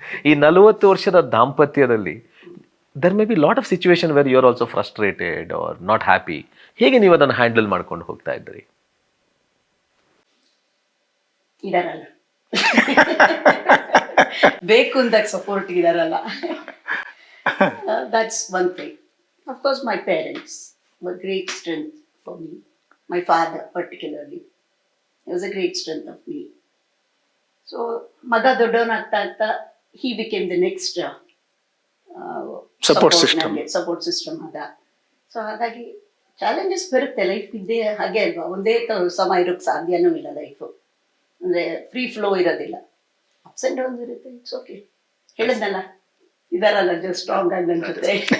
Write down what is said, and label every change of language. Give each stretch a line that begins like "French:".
Kannada: ಈ 40 ವರ್ಷದ ದಾಂಪತ್ಯದಲ್ಲಿ
English: there may be lot of situation where you are also frustrated or not happy.
Kannada: ಹೇಗೆ ನೀವು ಅದನ್ನು ಹ್ಯಾಂಡಲ್ ಮಾಡ್ಕೊಂಡು ಹೋಗ್ತಾ ಇದ್ರಿ? ಇದಾರಲ್ಲ, ಬೇಕು ಅಂದಾಗ ಸಪೋರ್ಟ್ ಇದಾರಲ್ಲ.
English: That's one thing. Of course, my parents were great strength for me. My father particularly, he was a great strength of me. So
Kannada: ಮಗ ದೊಡ್ಡವನಾಗ್ತಾ
English: he became the next support
Kannada: system ಅದ. So ಹಾಗಾಗಿ challenges ಬರುತ್ತೆ, life ಇದ್ದೇ ಹಾಗೆ ಅಲ್ವಾ, ಒಂದೇ ಸಮ ಇರೋಕ್ಕೆ ಸಾಧ್ಯನೂ ಇಲ್ಲ. ಲೈಫು ಅಂದರೆ ಫ್ರೀ ಫ್ಲೋ ಇರೋದಿಲ್ಲ, ಅಪ್ಸ್ ಆ್ಯಂಡ್ ಡೌನ್ಸ್ ಇರುತ್ತೆ.
English: It's okay.
Kannada: ಹೇಳಿದ್ನಲ್ಲ, ಇದಾರಲ್ಲ ಜಸ್ಟ್ ಸ್ಟ್ರಾಂಗ್ ಆಗಿ ನನ್ನ ಜೊತೆ.